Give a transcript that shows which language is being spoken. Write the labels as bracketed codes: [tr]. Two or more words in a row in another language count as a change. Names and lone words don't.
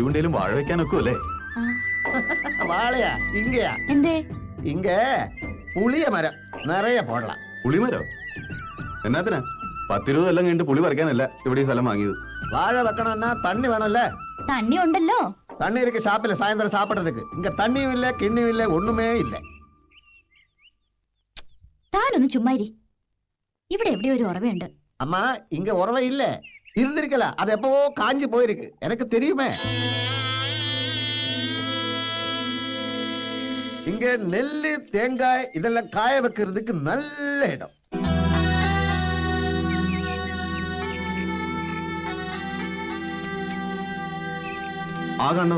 [ml] എന്തെങ്കിലും വാഴ വെക്കാനൊക്കെ അല്ലേ? വാഴയാ ഇങ്ങയാ? എന്തേ ഇങ്ങ പുളിയ മരം നിറയെ പോടலாம். പുളിമരോ? എന്നാത്തിനാ? 10-20 കൊല്ലം കഴിഞ്ഞിട്ട് പുളി പറിക്കാനല്ല ഇവിടെ ഈ സ്ഥലം വാങ്ങിയത്. വാഴ വെക്കണമെന്നാ തണ്ണി വേണമല്ലേ? തണ്ണി ഉണ്ടല്ലോ. [ta] தண்ணி இருக்கு ஷாப்பில் சாயந்தரம் சாப்பிடுறதுக்கு. இங்க தண்ணியும் இல்ல கிண்ணியும் இல்ல ஒண்ணுமே இல்ல. [ml] താനൊന്ന് ചുമ്മാരി. ഇവിടെ എവിടെയോ ഒരു ഉറവയുണ്ട്. [ta] அம்மா இங்க உறவை இல்ல. இருந்திருக்கல. அது எப்பவோ காஞ்சி போயிருக்கு. எனக்கு தெரியுமே. இங்க நெல்லு தேங்காய் இதெல்லாம் காய வைக்கிறதுக்கு நல்ல இடம். ஆகண்ணோ